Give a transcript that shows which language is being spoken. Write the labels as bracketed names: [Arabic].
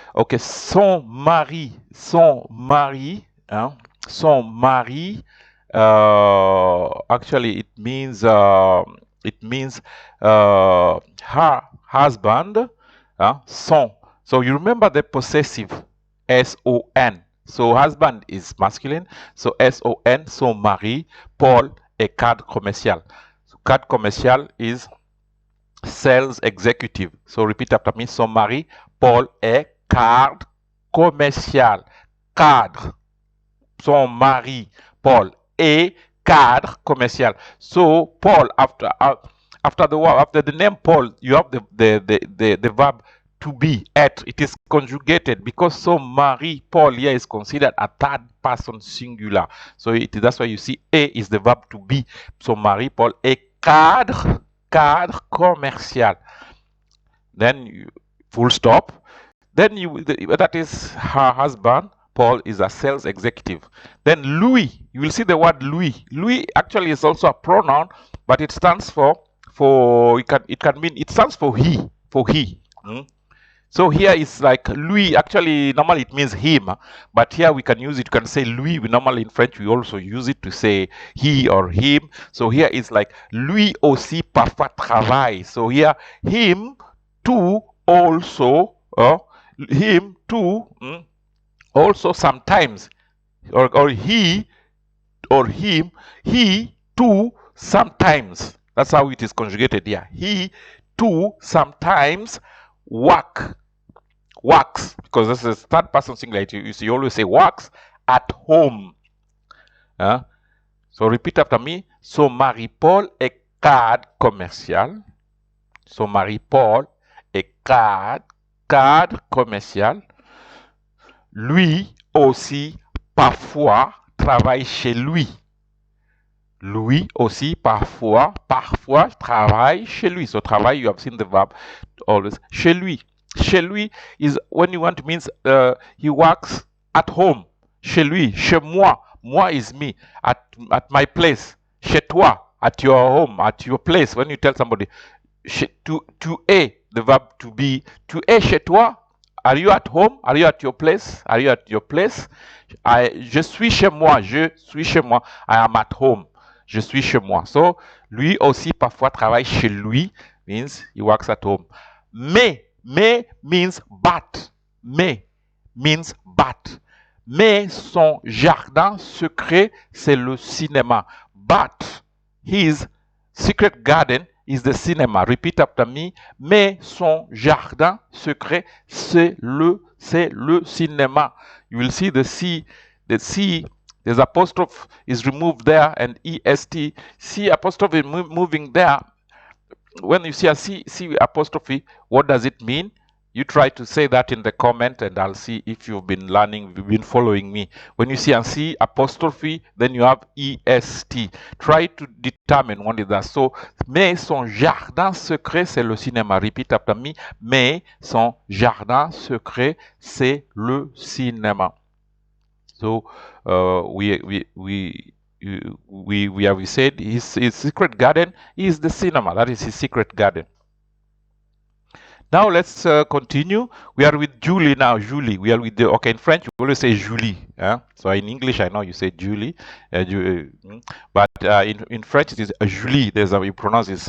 [English] Okay, [French] son mari, [English] actually it means her husband, son. So you remember the possessive, S-O-N. So husband is masculine, so S-O-N, son mari, Paul, [French] est cadre commercial. [English] So [French] cadre commercial [English] is sales executive. So repeat after me. [French] Son mari, Paul, est cadre commercial. Cadre. Son mari, Paul, est cadre commercial. [English] So Paul, after the name Paul, you have the verb to be, être. It is conjugated because son mari, Paul, here is considered a third person singular. So that's why you see a is the verb to be. [French] Son mari, Paul, est cadre commercial. [English] Then full stop. Then that is her husband, Paul is a sales executive. Then Louis, you will see the word Louis. Louis actually is also a pronoun, but it stands for it stands for he, So here is like Louis. Actually, normally it means him, but here we can use it. You can say Louis. We normally in French we also use it to say he or him. So here is like [French] lui aussi parfois travaille. [English] So here him too also, him too also sometimes, or he or him, he too sometimes. That's how it is conjugated here. He too sometimes works, because this is third person singular. You always say works at home. So repeat after me. [French] Son mari Paul est cadre commercial. Son mari Paul est cadre commercial. Lui aussi parfois travaille chez lui. Lui aussi parfois travaille chez lui. [English] So travaille, you have seen the verb always. [French] Chez lui. [English] Chez lui is when you want, means he works at home. [French] Chez lui. Chez moi. [English] Moi is me. At my place. Chez toi. At your home. At your place. When you tell somebody. Tu es, the verb to be. [French] Tu es chez toi. [English] Are you at home? Are you at your place? Are you at your place? [French] Je suis chez moi. Je suis chez moi. [English] I am at home. [French] Je suis chez moi. [English] So, [French] lui aussi parfois travaille chez lui. [English] Means he works at home. Mais means but. Mais means but. [French] Mais son jardin secret, c'est le cinéma. [English] But his secret garden is the cinema. Repeat after me. [French] Mais son jardin secret, c'est le cinéma. [English] You will see the C, there's apostrophe is removed there, and est. C apostrophe is moving there. When you see a C apostrophe, what does it mean? You try to say that in the comment, and I'll see if you've been learning, you've been following me. When you see a C apostrophe, then you have est. Try to determine what is that. [French] So, mais son jardin secret, c'est le cinéma. [English] Repeat after me. [French] Mais son jardin secret, c'est le cinéma. [English] So, we have said his secret garden is the cinema. That is his secret garden. Now let's continue. We are with Julie now. Julie. We are with the, okay, in French we always say Julie. So in English I know you say Julie, but in French it is Julie. There's how you pronounce it.